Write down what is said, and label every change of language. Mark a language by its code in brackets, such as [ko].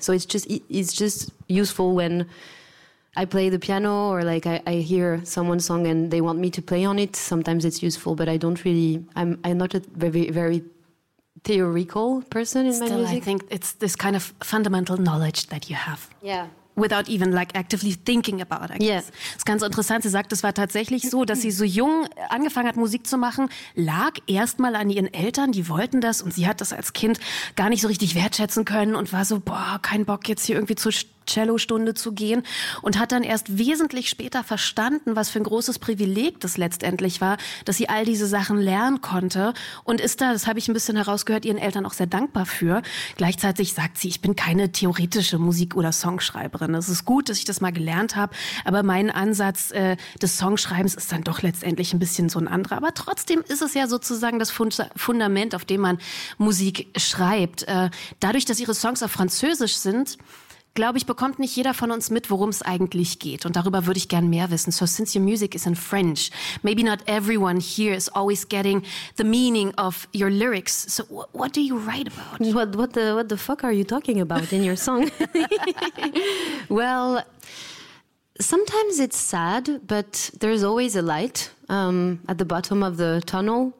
[en] So it's just useful when I play the piano or like I hear someone's song and they want me to play on it. Sometimes it's useful, but I don't really, I'm not a very, very theoretical person in Still, my music. I think it's this kind of fundamental knowledge that you have. Yeah. Without even like actively thinking about it, I guess. Yeah. [de] Das ist ganz interessant. Sie sagt, es war tatsächlich so, dass sie so jung angefangen hat, Musik zu machen, lag erstmal an ihren Eltern, die wollten das, und sie hat das als Kind gar nicht so richtig wertschätzen können und war so, boah, kein Bock jetzt hier irgendwie zur Cello-Stunde zu gehen, und hat dann erst wesentlich später verstanden, was für ein großes Privileg das letztendlich war, dass sie all diese Sachen lernen konnte, und ist da, das habe ich ein bisschen herausgehört, ihren Eltern auch sehr dankbar für. Gleichzeitig sagt sie, ich bin keine theoretische Musik- oder Songschreiberin. Es ist gut, dass ich das mal gelernt habe, aber mein Ansatz des Songschreibens ist dann doch letztendlich ein bisschen so ein anderer. Aber trotzdem ist es ja sozusagen das Fundament, auf dem man Musik schreibt. Dadurch, dass ihre Songs auf Französisch sind, glaube ich, bekommt nicht jeder von uns mit, worum es eigentlich geht. Und darüber würde ich gern mehr wissen. [en] So, since your music is in French, maybe not everyone here is always getting the meaning of your lyrics. So, what do you write about? What the fuck are you talking about in your song? Well, sometimes it's sad, but there's always a light at the bottom of the tunnel.